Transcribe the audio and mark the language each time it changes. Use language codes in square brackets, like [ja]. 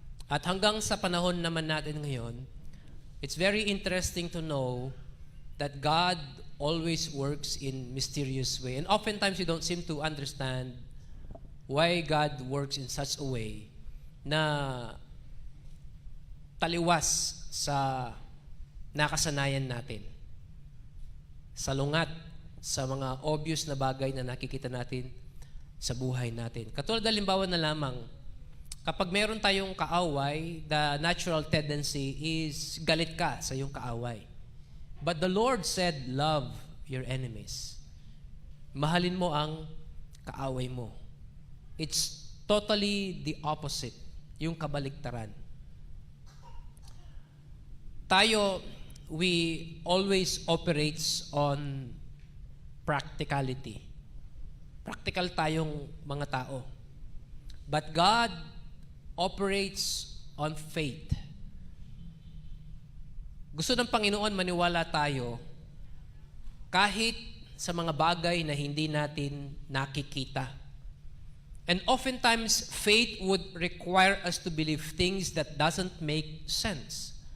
[tl] At hanggang sa panahon naman natin ngayon, [en] it's very interesting to know that God always works in mysterious way. And oftentimes you don't seem to understand why God works in such a way [tl] na taliwas sa nakasanayan natin. Salungat sa mga obvious na bagay na nakikita natin sa buhay natin. Katulad halimbawa na lamang, kapag meron tayong kaaway, [en] the natural tendency is [tl] galit ka sa iyong kaaway. [en] But the Lord said, love your enemies. [tl] Mahalin mo ang kaaway mo. [en] It's totally the opposite, [tl] yung kabaligtaran. Tayo, [en] we always operates on practicality. [tl] Practical tayong mga tao. [en] But God operates on faith. [tl] Gusto ng Panginoon maniwala tayo kahit sa mga bagay na hindi natin nakikita. [en] And oftentimes, faith would require us to believe things that doesn't make sense.